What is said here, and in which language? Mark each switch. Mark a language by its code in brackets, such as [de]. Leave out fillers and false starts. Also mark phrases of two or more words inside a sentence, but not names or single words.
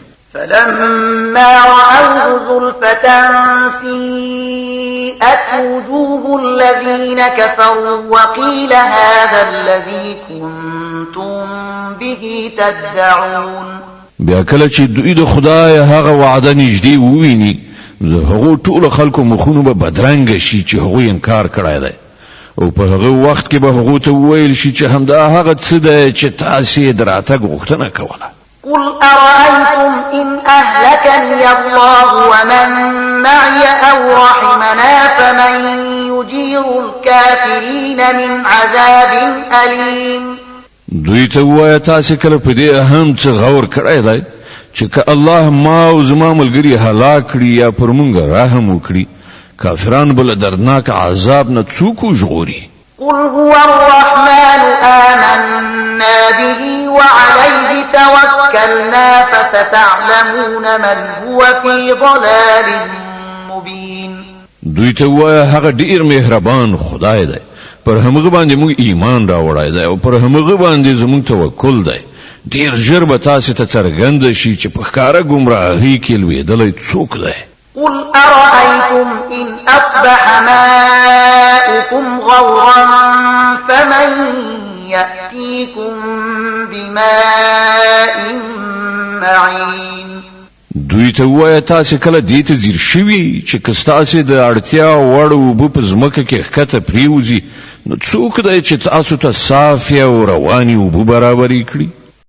[ar] فلما رأوه زلفة سيئت وجوه الذين كفروا وقيل هذا الذي كنتم به تدعون. [ps] بیا کله چې دوی د خدای هغه وعده نږدې وویني د هغو ټولو خلکو مخونه به بدرنګه شي چې هغوی انکار کړی دی او په هغه وخت کې به هغو ته وویل شي چې همدا هغه څه دی چې تاسو یې د راتګ غوښتنه کوله. [ar] قل أرأيتم إن أهلكني الله ومن معي أو رحمنا فمن يجير الكافرين من عذاب أليم. [ps] دوی ته وایه تاسې کله په دې اهم څه غور کړی دی چې که الله ما او زما ملګري هلاک کړي یا پر موږ رحم وکړي کافران به له دردناک عذاب نه څوک وژغوري. [ar] قل هو الرحمن آمنا به وعليه توكلنا فستعلمون من هو في ضلال مبين. [ps] دوی ته وایه هغه ډیر مهربان خدای دی، پر همغه باندې موږ ایمان راوړی دی او پر همغه باندې زموږ توکل دی. ډیر ژر به تاسو ته څرګند شي چې په ښکاره ګمراهۍ کې لوېدلی څوک دی. [ar] قل أرأيتم إن أصبح ماؤكم غورا فمن يأتيكم بماء معين. [ps] دوی ته وایه تاسې کله دې ته ځیر شوي چې که ستاسې د اړتیا وړ اوبه په ځمکه کې ښکته پرېوځي نو څوک دی چې تاسو ته صافې او روانې اوبه برابرې کړي؟